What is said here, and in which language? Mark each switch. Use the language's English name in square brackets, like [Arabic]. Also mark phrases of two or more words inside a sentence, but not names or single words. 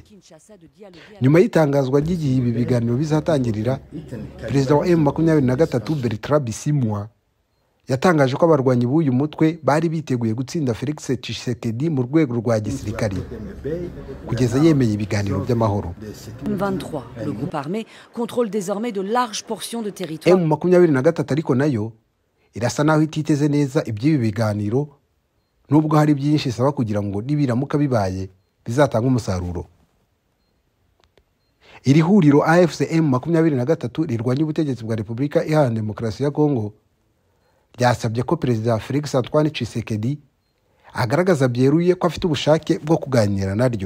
[Kinyarwanda] Nyuma y'itangazwa ry'igihe ibi biganiro bizatangirira, Perezida wa M23 Bertrand Bisimwa yatangaje ko abarwanyi b'uyu mutwe bari biteguye gutsinda Felix Tshisekedi mu rwego rwa gisirikari kugeza yemeye ibiganiro by'amahoro. [French] M23, le groupe armé, contrôle désormais de larges portions de territoire. [Kinyarwanda] M23 ariko nayo irasa naho ititeze neza iby'ibi biganiro, nubwo hari byinshi isaba kugira ngo nibiramuka bibaye bizatanga umusaruro. Iri huriro AFC M23 rirwanya ubutegetsi bwa Repubulika Iharanira Demokarasi ya Kongo byasabye ko Perezida Felix Antoine Tshisekedi agaragaza byeruye ko afite ubushake bwo kuganira naryo.